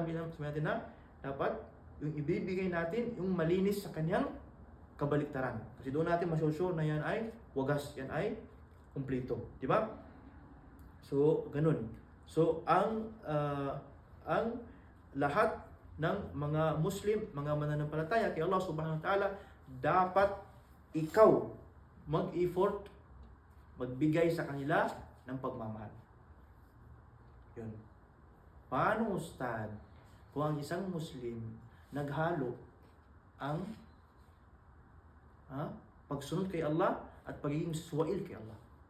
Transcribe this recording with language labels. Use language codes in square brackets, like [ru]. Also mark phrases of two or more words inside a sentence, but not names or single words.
[tl] Sabi natin na dapat yung ibibigay natin yung malinis sa kanyang kabaliktaran. Kasi doon natin masusure na yan ay wagas, yan ay kumpleto. Di ba? So, ganun. So, ang lahat ng mga Muslim, mga mananampalataya kay Allah [ar] سبحانه وتعالى, [tl] dapat ikaw mag-effort, magbigay sa kanila ng pagmamahal. Yun. Paano, Ustad, kung ang isang Muslim naghalo ang pagsunod kay Allah at pagiging suwail kay Allah?